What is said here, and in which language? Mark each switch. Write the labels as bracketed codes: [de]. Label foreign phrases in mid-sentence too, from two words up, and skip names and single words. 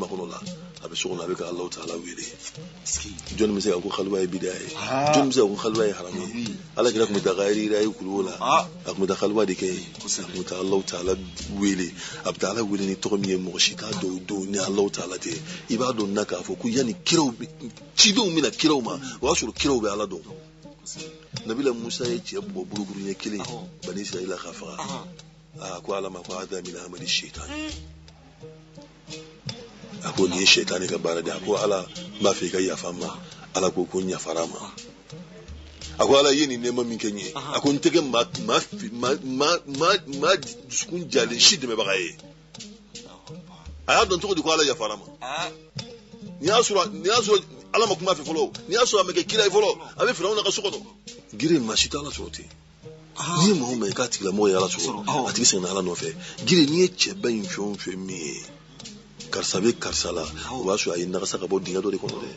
[bm] makɔnɔ la a bɛ so kɔnɔ a bɛ ka Alahu Taala wele jɔnni bɛ se ka ko xaluwa ye bidiya ye jɔnni bɛ se ka ko xaluwa ye haramu ye Alakira tun bɛ taa yɛrɛ ye kuluwo la a tun bɛ taa xaluwa de kɛ a tun bɛ taa Alahu Taala wele a bɛ taa Ala wele ni tɔgɔ min ye mɔgɔ si t'a dɔn o don ni Alahu Taala tɛ i b'a dɔn na k'a fɔ ko yanni kiraw cidenw bɛna kiraw ma o y'a sɔrɔ kiraw bɛ Ala dɔn Nabila Musa ye cɛ bɔ buruburu ɲɛ kelen Bani Israila ka faga ko Ala ma ko [ar] هذا من عمل الشيطان [bm] a ko nin ye shaitani ka baara de a ko Ala n b'a fɛ i ka yafa n ma Ala ko n yafara ma a ko Ala ye nin nɛɛma min kɛ n ye a ko n tɛ kɛ maa dusukun jalen si dɛmɛbaga ye a y'a dɔn cogo di ko Ala yafara ma ni y'a sɔrɔ Ala ma kuma fɛ fɔlɔ ni y'a sɔrɔ a ma kɛ kira ye fɔlɔ a bɛ Firawuna ka so kɔnɔ gire maa si tɛ Ala sɔrɔ ten n'i ye mɔgɔ min ye k'a tigilamɔgɔ ye Ala sɔrɔ a tigi seginna Ala nɔfɛ gire n'i ye cɛba in fɛn o fɛn min ye karisa bɛ karisa la o b'a sɔrɔ a ye nagasa ka bɔ dingɛ dɔ de kɔnɔ